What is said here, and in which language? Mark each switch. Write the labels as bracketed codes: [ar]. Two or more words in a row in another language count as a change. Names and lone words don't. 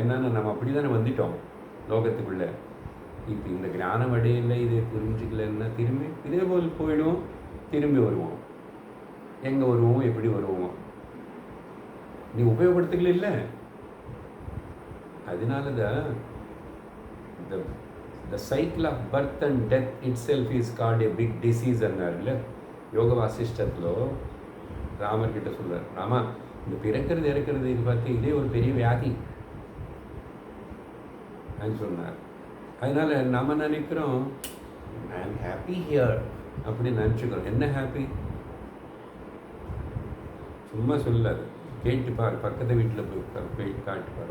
[ta] என்னன்னா நம்ம அப்படி தானே வந்துட்டோம் லோகத்துக்குள்ளே. இப்போ இந்த ஞானம் அடையில இதை புரிஞ்சுக்கலன்னா திரும்பி இதே போல் போயிடுவோம், திரும்பி வருவோம். எங்கே வருவோம், எப்படி வருவோம்? நீ உபயோகப்படுத்திக்கல இல்லை, அதனால தான் [en] the cycle of birth and death itself is called a big disease [te] అన్నారులే యోగ వాసిష్టంలో [ta] ராமர் கிட்ட சொல்றார், ராமா இந்த பிறக்கிறது இறக்கிறது இது பார்த்து இதே ஒரு பெரிய வியாதி சொன்னார். அதனால நம்ம நினைக்கிறோம் [en] I am happy here [ta] அப்படின்னு நினச்சிக்கிறோம். என்ன ஹாப்பி? சும்மா சொல்லாது, கேட்டுப்பார், பக்கத்து வீட்டில் போய் காட்டுப்பார்.